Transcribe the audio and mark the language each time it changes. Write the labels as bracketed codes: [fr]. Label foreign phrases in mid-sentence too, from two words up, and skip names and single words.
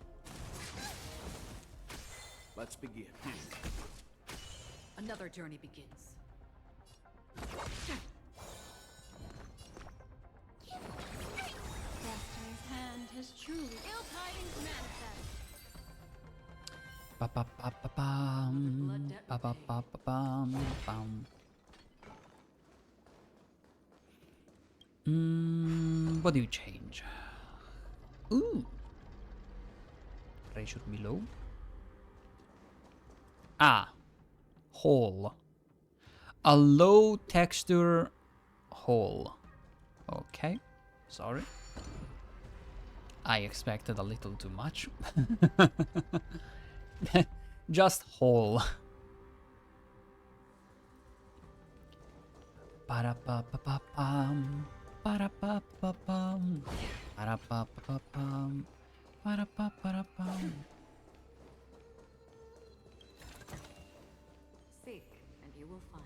[en] Let's begin. Another journey begins. Destiny's hand has truly ill tidings manifest. Ba ba ba ba bam. Ba ba ba ba bam. Bam. What do you change? Ooh. Pressure below. Ah. Hole. A low texture hole. Okay. Sorry. I expected a little too much. Just hole. Para-pa-pa-pa-pam. Para-pa-pa-pam. Para-pa-pa-pam. Para-pa-para-pam. Seek, and you will find.